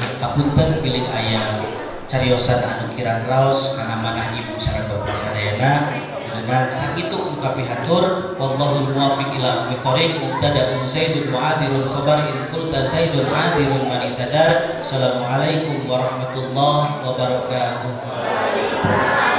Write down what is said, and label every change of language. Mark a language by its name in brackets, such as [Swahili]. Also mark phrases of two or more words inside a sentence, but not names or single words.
[Sundanese] Hapunten pilih aya cariosan anu kirang raos kana manah ibu sareng bapak sadayana. Dengan sakitu ungkapi hatur [Arabic] والله الموفق إلى أقوم الطريق. مبتدأ زيد وعاذر خبر إن قلت زيد عاذر من اعتذر. السلام عليكم ورحمة الله وبركاته.